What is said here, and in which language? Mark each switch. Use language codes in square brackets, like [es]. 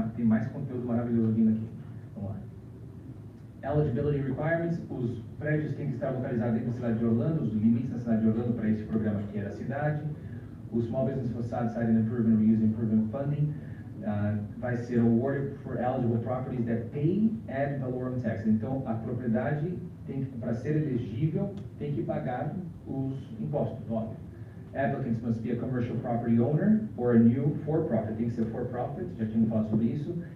[pt] Tem mais conteúdo maravilhoso vindo aqui. Vamos lá. Eligibility requirements, os prédios têm que estar localizados dentro da cidade de Orlando, os limites da cidade de Orlando para esse programa aqui é da cidade. [en] O Small Business Facade Site Improvement Reuse Improvement Funding [pt] vai ser [en] awarded for eligible properties that pay ad valorem tax. [pt] Então, a propriedade, para ser elegível, tem que pagar os impostos, óbvio. [en] Applicants must be a commercial property owner or a new for-profit. [pt] Tem que ser for-profit, já tínhamos falado sobre isso.